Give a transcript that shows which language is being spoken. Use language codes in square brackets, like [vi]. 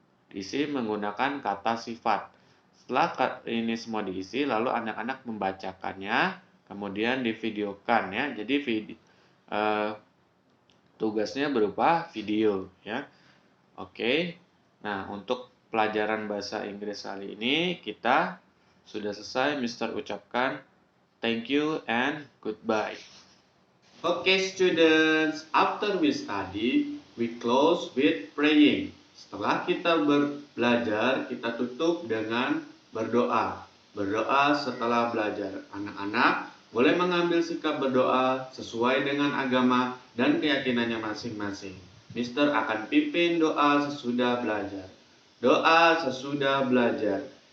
[id] Diisi menggunakan kata sifat. Setelah ini semua diisi, lalu anak-anak membacakannya, kemudian divideokan ya. Jadi tugasnya berupa video ya. Oke. Nah, untuk pelajaran bahasa Inggris kali ini kita sudah selesai. Mister ucapkan [en] thank you and goodbye. Okay, students, after we study, we close with praying. [id] Setelah kita belajar, kita tutup dengan berdoa. Berdoa setelah belajar. Anak-anak boleh mengambil sikap berdoa sesuai dengan agama dan keyakinannya masing-masing. Mister akan pimpin doa sesudah belajar. Doa sesudah belajar.